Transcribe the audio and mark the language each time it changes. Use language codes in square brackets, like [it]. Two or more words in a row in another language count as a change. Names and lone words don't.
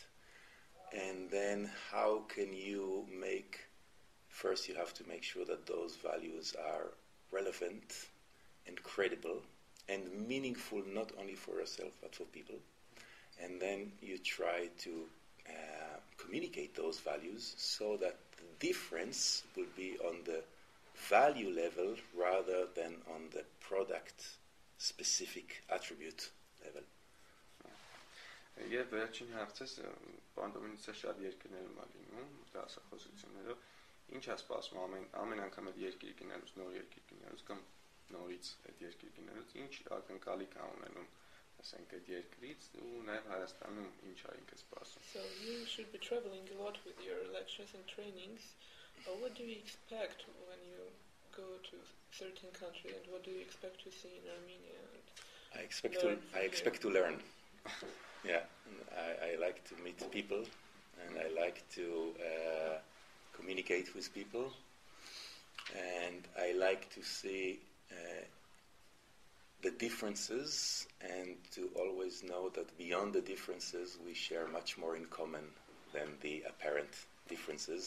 [en] And then how can you first you have to make sure that those values are relevant and credible and meaningful not only for yourself but for people. And then you try to communicate those values so that the difference will be on the value level rather than on the product specific attribute level. [hy] Եվ վերջին հարցս պարոն Դոմինիցը շատ երկրներում է լինում դասախոսություններով, ինչ է սպասում ամեն անգամ այդ երկիր գնալուց, նոր երկիր գնալուց կամ նորից այդ երկիր գնալուց, ինչ ակնկալիք է ունենում ասենք այդ երկրից ու նաև Հայաստանում ինչ է ինքը սպասում. [en] So you should be traveling a lot with your lectures and trainings. What do you expect when you go to a certain country, and what do you expect to see in Armenia? I expect to learn. Yeah, I like to meet people, and I like to communicate with people, and I like to see the differences and to always know that beyond the differences we share much more in common than the apparent differences.